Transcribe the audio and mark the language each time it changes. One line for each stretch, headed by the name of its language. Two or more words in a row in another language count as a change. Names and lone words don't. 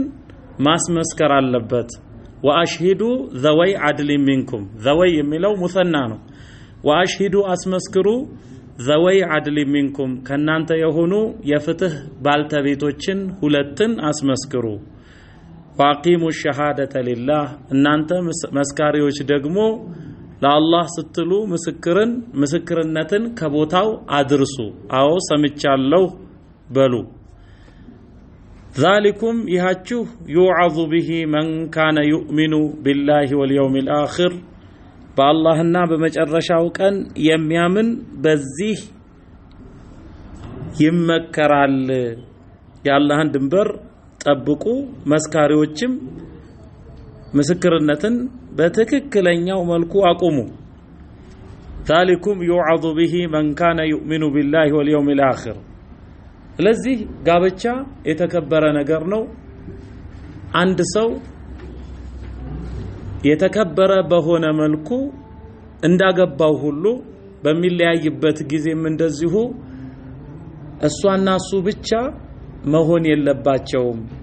Amharic: ማስመስከር አለበት።
Arabic: وأشهدوا ذوي عدل منكم
Amharic: ዘወይ የሚለው ሙሰና ነው። ወአሽሂዱ አስመስክሩ
Arabic: ذوي عدل منكم
Amharic: ከናንተ የሆኑ የፍትህ ባልተቤቶችን 2ን አስመስክሩ።
Arabic: وأقيموا الشهادة لله
Amharic: እናንተ መስካሪዎች ደግሞ ለአላህ ስትሉ ምስክርነትን ከቦታው አድርሱ። አዎ ሰምቻለሁ በሉ።
Arabic: ذلكم يهاچو يوعظ به من كان يؤمن بالله واليوم الآخر
Amharic: በአላህና በመጨረሻው ቀን የሚያምን በዚህ ይመከራል የአላህን ድንበር ጠብቁ መስካሪዎችም ምስክርነትን በትክክለኛው መልኩ አቁሙ
Arabic: ذلكم يوعظ به من كان يؤمن بالله واليوم الآخر
Amharic: ስለዚህ ጋብቻ የተከበረ ነገር ነው አንድ ሰው የተከበረ በሆነ መልኩ እንዳገባው ሁሉ በሚለያይበት ጊዜም እንደዚሁ እሷና እሱ ብቻ መሆን የለባቸውም